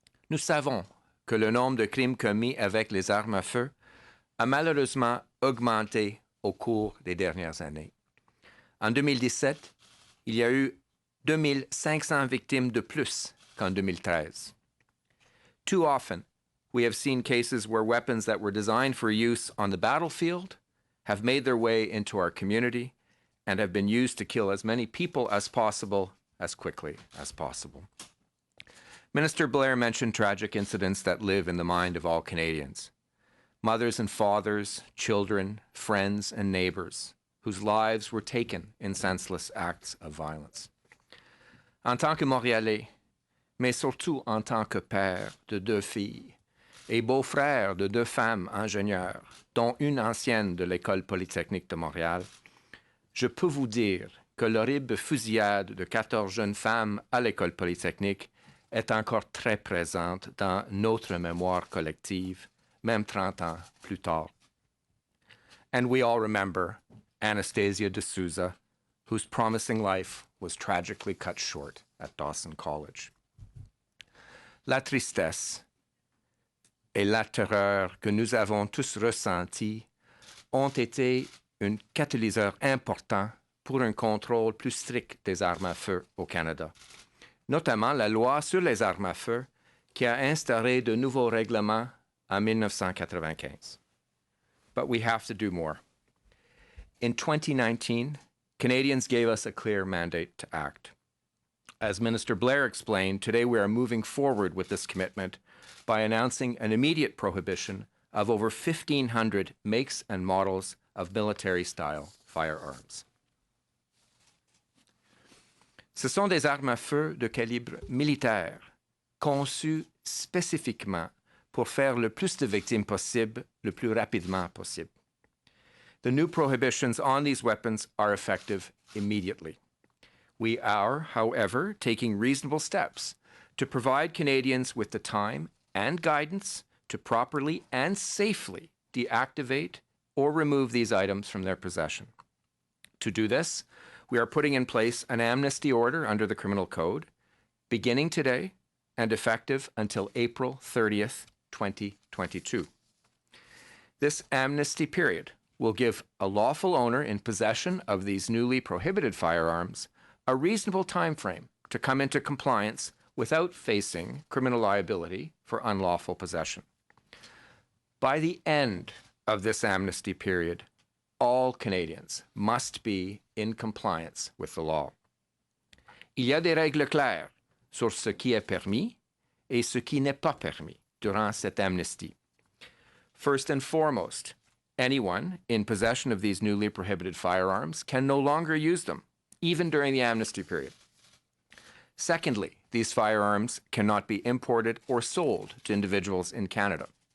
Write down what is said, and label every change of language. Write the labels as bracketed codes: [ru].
[fr] Nous savons que le nombre de crimes commis avec les armes à feu a malheureusement augmenté au cours des dernières années. En 2017, il y a eu 2500 victimes de plus qu'en 2013. [en] Too often, we have seen cases where weapons that were designed for use on the battlefield have made their way into our community and have been used to kill as many people as possible, as quickly as possible. Minister Blair mentioned tragic incidents that live in the mind of all Canadians. Mothers and fathers, children, friends, and neighbors whose lives were taken in senseless acts of violence. [fr] En tant que Montréalais, mais surtout en tant que père de 2 filles, et beau-frère de 2 femmes ingénieures, dont une ancienne de l'École polytechnique de Montréal, je peux vous dire que l'horrible fusillade de 14 jeunes femmes à l'École polytechnique est encore très présente dans notre mémoire collective, même 30 ans plus tard. [en] And we all remember Anastasia D'Souza, whose promising life was tragically cut short at Dawson College. [fr] La tristesse et la terreur que nous avons tous ressentis ont été un catalyseur important pour un contrôle plus strict des armes à feu au Canada, notamment la loi sur les armes à feu qui a instauré de nouveaux règlements en 1995. [en] But we have to do more. In 2019, Canadians gave us a clear mandate to act. As Minister Blair explained, today we are moving forward with this commitment by announcing an immediate prohibition of over 1,500 makes and models of military-style firearms. [fr] Ce sont des armes à feu de calibre militaire, conçues spécifiquement pour faire le plus de victimes possible, le plus rapidement possible. [en] The new prohibitions on these weapons are effective immediately. We are, however, taking reasonable steps to provide Canadians with the time and guidance to properly and safely deactivate or remove these items from their possession. To do this, we are putting in place an amnesty order under the Criminal Code, beginning today and effective until April 30th, 2022. This amnesty period will give a lawful owner in possession of these newly prohibited firearms a reasonable time frame to come into compliance without facing criminal liability for unlawful possession. By the end of this amnesty period, all Canadians must be in compliance with the law. [fr] Il y a des règles claires sur ce qui est permis et ce qui n'est pas permis durant cette amnestie. [en] First and foremost, anyone in possession of these newly prohibited firearms can no longer use them, even during the amnesty period. Secondly, these firearms cannot be imported or sold to individuals in Canada.